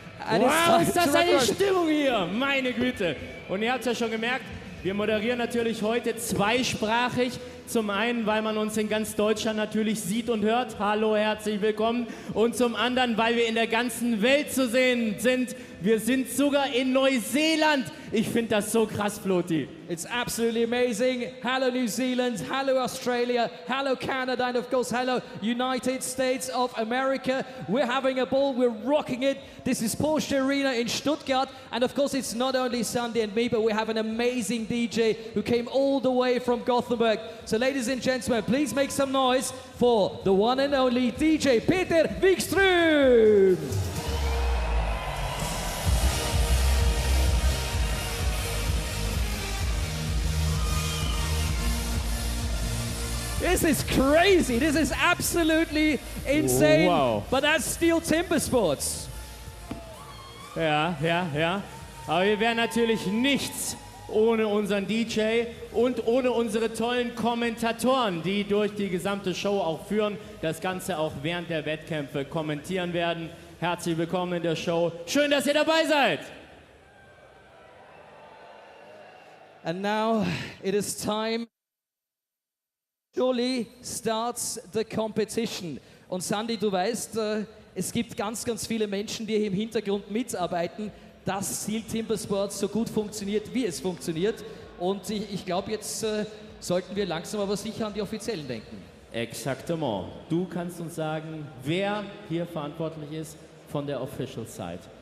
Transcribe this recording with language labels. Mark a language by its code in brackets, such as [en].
[de] Wow, ist das eine Stimmung hier, meine Güte. Und ihr habt es ja schon gemerkt, wir moderieren natürlich heute zweisprachig. Zum einen, weil man uns in ganz Deutschland natürlich sieht und hört. Hallo, herzlich willkommen. Und zum anderen, weil wir in der ganzen Welt zu sehen sind. Wir sind sogar in Neuseeland. Ich finde das so krass, Flotti. [en] It's absolutely amazing. Hello New Zealand, hello Australia, hello Canada, and of course hello United States of America. We're having a ball, we're rocking it. This is Porsche Arena in Stuttgart, and of course it's not only Sandy and me, but we have an amazing DJ who came all the way from Gothenburg. So ladies and gentlemen, please make some noise for the one and only DJ Peter Wikström. This is crazy. This is absolutely insane. Wow. But that's STIHL Timbersports. [de] Ja. Aber wir wären natürlich nichts ohne unseren DJ und ohne unsere tollen Kommentatoren, die durch die gesamte Show auch führen, das Ganze auch während der Wettkämpfe kommentieren werden. Herzlich willkommen in der Show. Schön, dass ihr dabei seid. [en] And now it is time. Surely starts the competition. [de] Und Sandy, du weißt, es gibt ganz, ganz viele Menschen, die hier im Hintergrund mitarbeiten, dass STIHL Timbersports so gut funktioniert, wie es funktioniert. Und ich glaube, jetzt sollten wir langsam aber sicher an die Offiziellen denken. [fr] Exactement. [de] Du kannst uns sagen, wer hier verantwortlich ist von der Official Side.